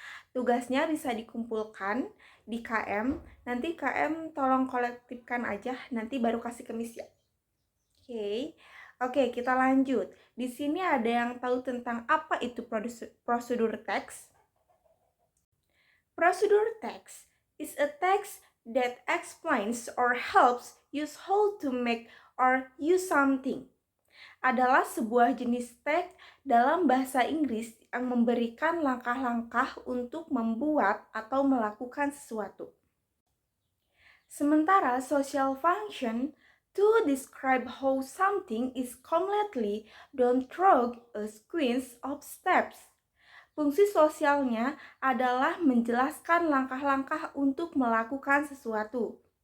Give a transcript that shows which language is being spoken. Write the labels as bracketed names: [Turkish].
[Indonesian] Tugasnya bisa dikumpulkan di KM. Nanti KM tolong kolektifkan aja, nanti baru kasih ke Miss ya. Oke, kita lanjut. Di sini ada yang tahu tentang apa itu prosedur teks? [English] Prosedur text is a text that explains or helps use how to make or use something. [Indonesian] Adalah sebuah jenis teks dalam bahasa Inggris yang memberikan langkah-langkah untuk membuat atau melakukan sesuatu. Sementara [English] social function to describe how something is completely done through a sequence of steps. [Indonesian] Fungsi sosialnya adalah menjelaskan langkah-langkah untuk melakukan sesuatu.